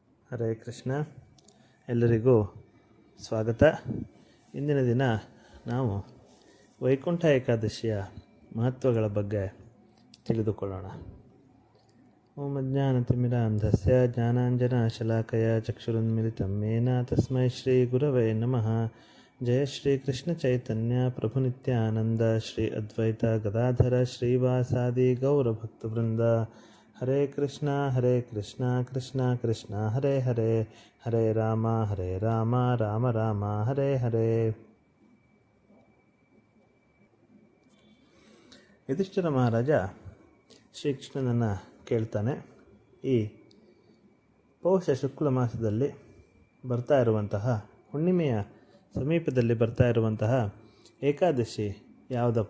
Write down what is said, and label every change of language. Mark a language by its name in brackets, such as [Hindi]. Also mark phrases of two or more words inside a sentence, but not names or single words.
[Sanskrit] ಹರೇ ಕೃಷ್ಣ. [Kannada] ಎಲ್ಲರಿಗೂ ಸ್ವಾಗತ. ಇಂದಿನ ದಿನ ನಾವು ವೈಕುಂಠ ಏಕಾದಶಿಯ ಮಹತ್ವಗಳ ಬಗ್ಗೆ ತಿಳಿದುಕೊಳ್ಳೋಣ. [Sanskrit] ಓಂ ಅಜ್ಞಾನತಿಮಿರಾಂಧಸ್ಯ ಜ್ಞಾನಾಂಜನಶಲಾಕಯ ಚಕ್ಷುರುನ್ಮಿಲಿತಂ ಯೇನ ತಸ್ಮೈ ಶ್ರೀ ಗುರವೇ ನಮಃ. ಜಯ ಶ್ರೀ ಕೃಷ್ಣ ಚೈತನ್ಯ ಪ್ರಭು ನಿತ್ಯಾನಂದ ಶ್ರೀ ಅದ್ವೈತ ಗದಾಧರ ಶ್ರೀವಾಸಾದಿ ಗೌರಭಕ್ತವೃಂದ. ಹರೇ ಕೃಷ್ಣ ಕೃಷ್ಣ ಕೃಷ್ಣ ಹರೇ ಹರೇ, ಹರೇ ರಾಮ ರಾಮ ರಾಮ ಹರೇ ಹರೇ. [Kannada] ಯುಧಿಷ್ಠಿರ ಮಹಾರಾಜ ಶ್ರೀಕೃಷ್ಣನನ್ನು ಕೇಳ್ತಾನೆ, ಈ ಪೌಷ ಶುಕ್ಲ ಮಾಸದಲ್ಲಿ ಬರ್ತಾ ಇರುವಂತಹ ಹುಣ್ಣಿಮೆಯ ಸಮೀಪದಲ್ಲಿ ಬರ್ತಾ ಇರುವಂತಹ ಏಕಾದಶಿ ಯಾವುದಪ್ಪ?